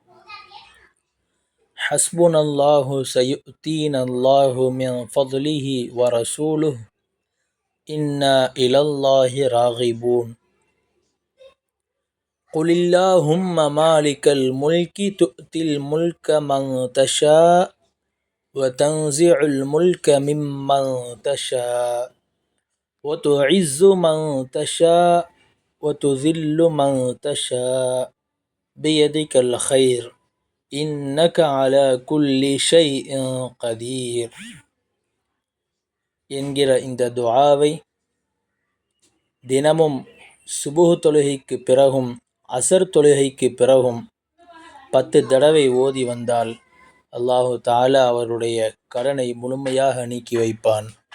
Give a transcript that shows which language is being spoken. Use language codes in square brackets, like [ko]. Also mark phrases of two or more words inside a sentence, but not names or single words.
[ar] حسبنا الله سيؤتينا الله من فضله ورسوله إنا إلى الله راغبون. قل اللهم مالك الملك تؤتي الملك من تشاء وتنزع الملك ممن تشاء وتعز من تشاء وتذل من تشاء بيدك الخير إنك على كل شيء قدير [ta] என்கிற இந்த துஆவை தினமும் சுபுஹ் தொழுகைக்கு பிறகும் அசர் தொழுகைக்கு பிறகும் 10 தடவை ஓதி வந்தால் அல்லாஹு தஆலா அவருடைய கடனை முழுமையாக நீக்கி வைப்பான்.